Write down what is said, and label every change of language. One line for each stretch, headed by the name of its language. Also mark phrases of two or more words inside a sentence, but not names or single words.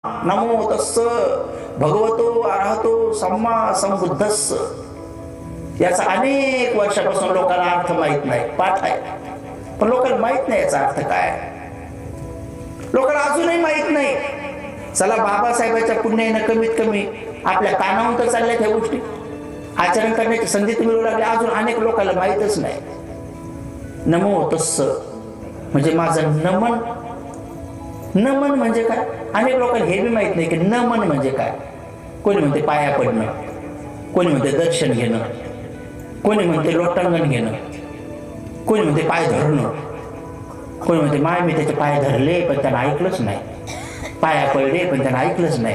Pali: नमो तस्स भगवतो अरहतो सम्मा संबुद्धस्स.
Marathi: याचा अनेक वर्षापासून लोकांना अर्थ माहित नाही. पाठ आहे पण लोकांना माहित नाही याचा अर्थ काय. लोकांना अजूनही माहित नाही. चला बाबासाहेबांच्या पुण्याने कमीत कमी आपल्या कानावून तर चालल्या त्या गोष्टी आचरण करण्याची संधी मिळू लागली. अजून अनेक लोकांना माहितच नाही. नमो तस्स म्हणजे माझं नमन. नमन म्हणजे काय अनेक लोकांना हे बी माहित नाही की नमन म्हणजे काय. कोणी म्हणते पाया पडणं, कोणी म्हणते दर्शन घेणं, कोणी म्हणते लोटांगण घेणं, कोणी म्हणते पाय धरणं, कोणी म्हणते माय मी त्याचे पाय धरले पण त्यांना ऐकलंच नाही, पाया पडले पण त्यांना ऐकलंच नाही.